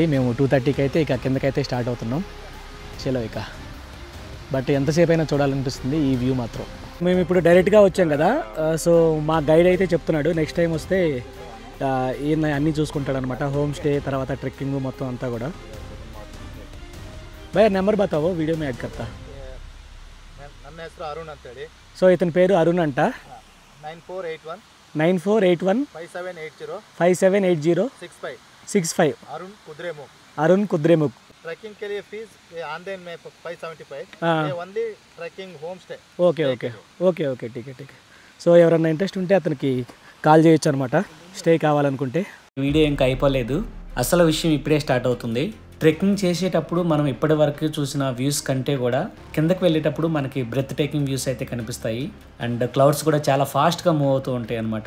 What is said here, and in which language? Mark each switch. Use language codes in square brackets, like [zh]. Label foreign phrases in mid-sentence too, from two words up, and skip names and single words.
[te] మేము 2:30కి అయితే ఇక కిందకైతే స్టార్ట్ అవుతున్నాం. చలో ఇక, బట్ ఎంతసేపు అయినా చూడాలనిపిస్తుంది ఈ వ్యూ మాత్రం. మేము ఇప్పుడు డైరెక్ట్గా వచ్చాం కదా, సో మా గైడ్ అయితే చెప్తున్నాడు [en] next time [te] వస్తే ఈయన అన్నీ చూసుకుంటాడు అనమాట. [en] home stay, [te] తర్వాత ట్రెక్కింగ్ మొత్తం అంతా కూడా. [hi] भय नंबर बताओ वीडियो में ऐड करता. [kn] ನನ್ನ ಹೆಸರು ಅರುಣ್ ಅಂತೇಳಿ. [te] సో ఇతని పేరు అరుణ్ అంట. 9481 9481 5780 5780 65 [hi] अरुण कुद्रेमुख. अरुण कुद्रेमुख. ट्रैकिंग के लिए [en] fees online [hi] में 575. ये [en] only trekking home stay. okay okay okay okay [hi] ठीक ठीक. [te] సో ఎవరన్నా ఇంట్రెస్ట్ ఉంటే అతనికి కాల్ చేయొచ్చు అనమాట, స్టే కావాలనుకుంటే. వీడియో ఇంకా అయిపోలేదు, అసలు విషయం ఇప్పుడే స్టార్ట్ అవుతుంది. ట్రెక్కింగ్ చేసేటప్పుడు మనం ఇప్పటి వరకు చూసిన వ్యూస్ కంటే కూడా కిందకి వెళ్ళేటప్పుడు మనకి [en] breathtaking views [te] అయితే కనిపిస్తాయి. [en] and clouds [te] కూడా చాలా ఫాస్ట్గా మూవ్ అవుతూ ఉంటాయి అన్నమాట.